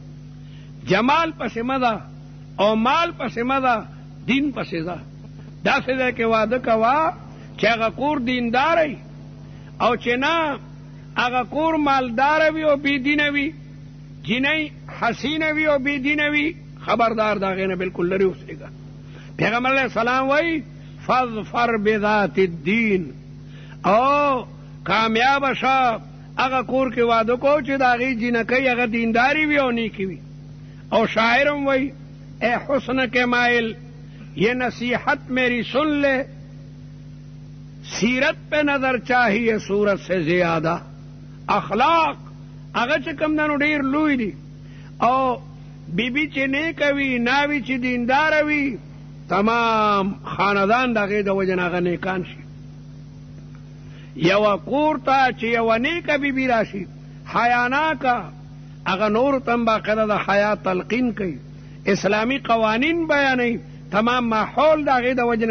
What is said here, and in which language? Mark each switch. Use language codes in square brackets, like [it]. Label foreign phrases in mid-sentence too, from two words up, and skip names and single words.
[ps] جمال پسې مه ده او مال پسې مه ده دین پسې ځه داسې ځای کې واده کوه چې هغه کور دینداره او چې نه هغه کور مالداره وي او بېدینه وي جینۍ حسینه وي او بېدینه وي خبردار د هغې نه بلکل لرې اوسېږه پیغمبر [ar] علیه السلام [ps] وایي [ar] فاظفر بذات الدین [ps] او کامیاب شه هغه کور کې واده کو چې د هغې جینکۍ هغه دینداري وي او نیکي وي او شاعر هم وایي [ur] اے حسن کے مائل یہ نصیحت میری سن لے سیرت پہ نظر چاہیے صورت سے زیادہ [ps] اخلاق هغه چې کوم دنو ډېر لوی دي او بیبي چې نیکه وي ناوي چې دینداره وي تمام خاندان د هغې د وجې نه هغه نیکان شي یوه کور ته چې یوه نیکه بیبي راشي حیاناکه هغه نورو ته هم باقاعده د حیا تلقین کوي اسلامي قوانین بیانوي تمام ماحول د هغې د وجې نه